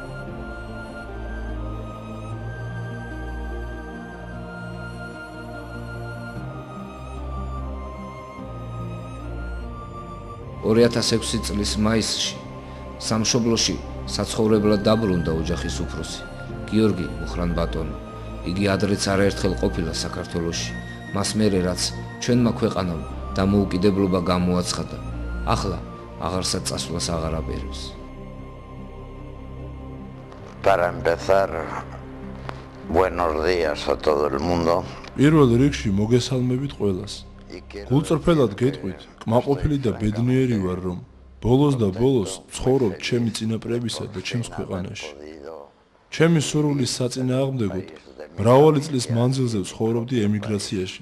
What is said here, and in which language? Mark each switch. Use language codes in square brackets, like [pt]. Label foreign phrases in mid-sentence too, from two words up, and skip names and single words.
[ka] ...2006 წლის მაისში სამშობლოში საცხოვრებლად დაბრუნდა ოჯახის უფროსი გიორგი მუხრან-ბატონი. იგი ადრეც არაერთხელ ყოფილა საქართველოში. მას მერე რაც ჩვენმა ქვეყანამ დამოუკიდებლობა გამოაცხადა, ახლა აღარსად წასვლას აღარ აბერებს. [es] Para empezar, buenos días a todo el mundo. [ka] პირველ რიგში მოგესალმებით ყველას. გულწრფელად გეტყვით, კმაყოფილი და ბედნიერი ვარ, რომ ბოლოს და ბოლოს ცხოვრობ ჩემი წინაპრებისა და ჩემს ქვეყანაში. ჩემი სურვილის საწინააღმდეგოდ მრავალი წლის მანძილზე ცხოვრობდი ემიგრაციაში.